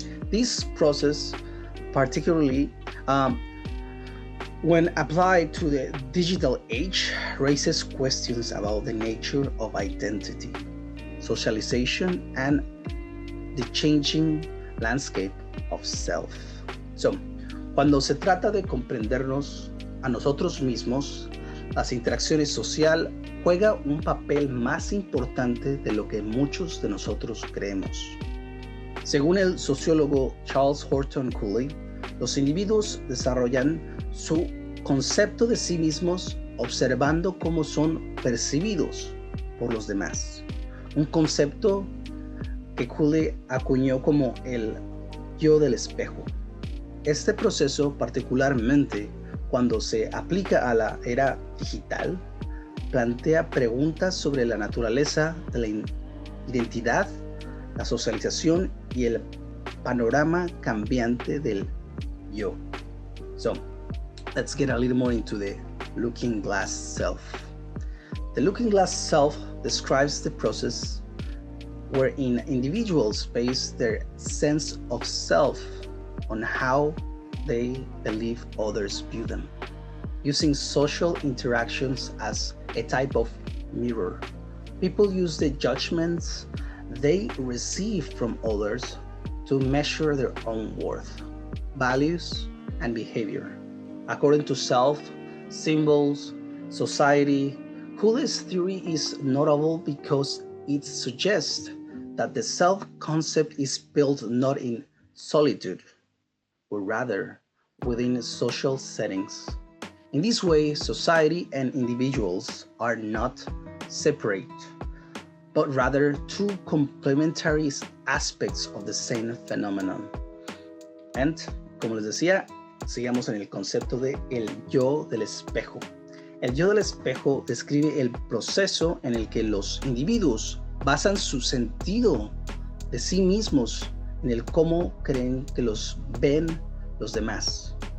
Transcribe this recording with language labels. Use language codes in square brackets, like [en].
[en] This process, particularly when applied to the digital age, raises questions about the nature of identity, socialization, and the changing landscape of self. [es] So, cuando se trata de comprendernos a nosotros mismos, las interacciones social juega un papel más importante de lo que muchos de nosotros creemos. Según el sociólogo Charles Horton-Cooley, los individuos desarrollan su concepto de sí mismos observando cómo son percibidos por los demás. Un concepto que Cooley acuñó como el yo del espejo. Este proceso, particularmente cuando se aplica a la era digital, plantea preguntas sobre la naturaleza de la identidad, la socialización y el panorama cambiante del yo. [en] So, let's get a little more into the looking glass self. The looking glass self describes the process wherein individuals base their sense of self on how they believe others view them, using social interactions as a type of mirror. People use the judgments they receive from others to measure their own worth, values, and behavior. According to self, symbols, society, Cooley's theory is notable because it suggests that the self-concept is built not in solitude, but rather within social settings. In this way, society and individuals are not separate, but rather two complementary aspects of the same phenomenon. [es] And, como les decía, sigamos en el concepto de el yo del espejo. El yo del espejo describe el proceso en el que los individuos basan su sentido de sí mismos en el cómo creen que los ven los demás.